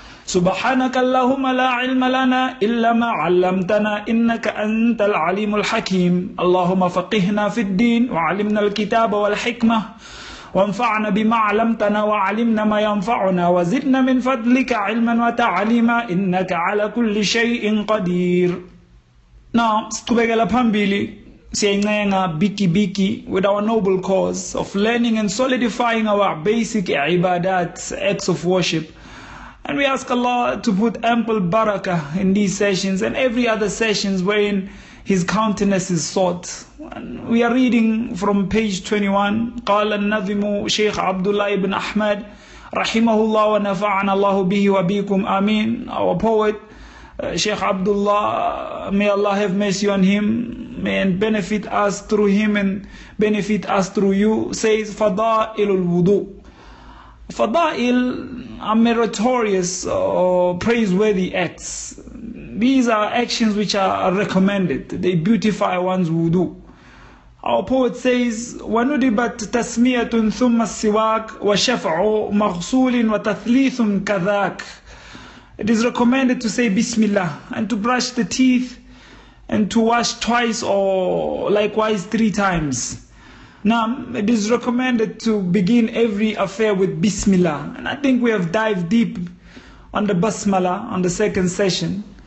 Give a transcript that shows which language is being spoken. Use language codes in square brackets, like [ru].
[ar] سبحانك اللهم لا علم لنا إلا ما علمتنا إنك أنت العليم الحكيم. اللهم فقهنا في الدين وعلمنا الكتاب والحكمة وانفعنا بما علمتنا وعلمنا ما ينفعنا وزدنا من فضلك علما وتعليما إنك على كل شيء قدير. [en] Now, Stubegala Pambili, Sienga Biki with our noble cause of learning and solidifying our basic ibadat, acts of worship. And we ask Allah to put ample barakah in these sessions and every other sessions wherein His countenance is sought. And we are reading from page 21. [ar] قال النظم شيخ عبد الله بن أحمد رحمه الله ونفعنا الله به وبكم آمين. [en] Our poet Sheikh Abdullah, may Allah have mercy on him, may and benefit us through him and benefit us through you, says [ar] فضائل الوضوء. [en] Fadail are meritorious or praiseworthy acts. These are actions which are recommended. They beautify one's wudu. Our poet says, [ar] وَنُدِبَتْ تَسْمِيَةٌ ثُمَّ السِّوَاكِ وَشَفْعُ مَغْسُولٍ وَتَثْلِيثٌ كَذَاكِ. [en] It is recommended to say Bismillah and to brush the teeth and to wash twice or likewise 3 times. Now, it is recommended to begin every affair with Bismillah. And I think we have dived deep on the Basmala on the second session.